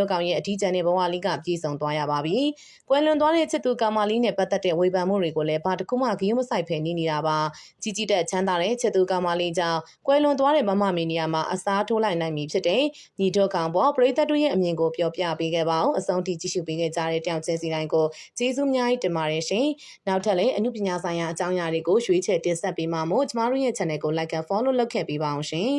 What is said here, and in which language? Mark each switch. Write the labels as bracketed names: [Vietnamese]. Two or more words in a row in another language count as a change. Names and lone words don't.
[Burmese] တ်ကောင်ရဲ့အထီးကျန်တဲ့ဘဝလေးကပြည့်စုံသွားရပါပြီ။ကွယ်လွန်သွားတဲ့ချစ်သူကောင်မလေးနဲ့ပတ်သက်တဲ့ဝေဖန်မှုတွေကိုလည်းဘာတစ်ခုမှဂရုမစိုက်ဖယ်နေနေတာပါ။ကြီးကြီးတက်ချမ်းသာတဲ့ချစ်သူကောင်မလေးကြောင့်ကွယ်လွန်သွားတဲ့မမမေနေရာမှာအစားထိုးလိုက်နိုင်ပြီဖြစ်တဲ့ညီထွတ်ကောင်ပေါ်ပရိသတ်တို့ရဲ့အမြင်ကိုပြောပြပေးခဲ့ပါအောင်အဆုံးထိကြည့်ရှုပေးခဲ့ကြတဲ့တောင်ကျဲစီတိုင်းကိုကျေးဇူးအများကြီးတင်ပါတယ်ရှင်နောက်ထပ်လည်းအမှုပညာဆိုင်ရာအကြောင်းအရာတွေကိုရွေးချယ်တင်ဆက်ပေးမှာမို့ကျမတို့ရဲ့ channel ကို [English] like and follow [Burmese] လုပ်ခဲ့ပေးပါအောင်ရှင်